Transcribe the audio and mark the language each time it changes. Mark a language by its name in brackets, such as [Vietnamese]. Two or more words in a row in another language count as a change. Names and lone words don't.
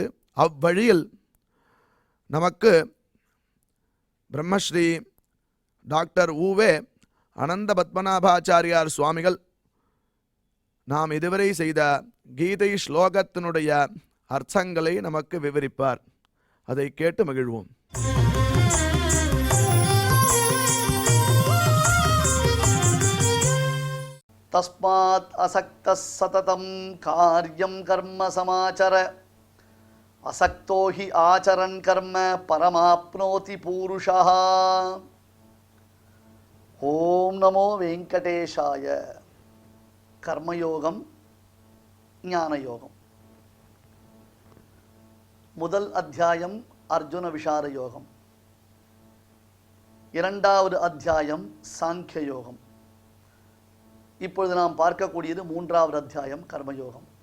[Tamil] அவ்வழியில் நமக்கு பிரம்மஸ்ரீ டாக்டர் ஊவே அனந்த பத்மநாபாச்சாரியார் சுவாமிகள் நாம் இதுவரை செய்த கீதை ஸ்லோகத்தினுடைய அர்த்தங்களை நமக்கு விவரிப்பார். அதை கேட்டு மகிழ்வோம். [Sanskrit] तस्मात् असक्तः सततं कार्यं कर्म समाचर असक्तो हि आचरन् कर्म परमाप्नोति पूरुषः। ओम नमो वेंकटेशाय। [Tamil] कर्मयोगम ஞானயோகம். முதல் அத்தியாயம் அர்ஜுன விஷார யோகம். இரண்டாவது அத்தியாயம் சாங்கிய யோகம். இப்பொழுது நாம் பார்க்கக்கூடியது மூன்றாவது அத்தியாயம் கர்மயோகம்.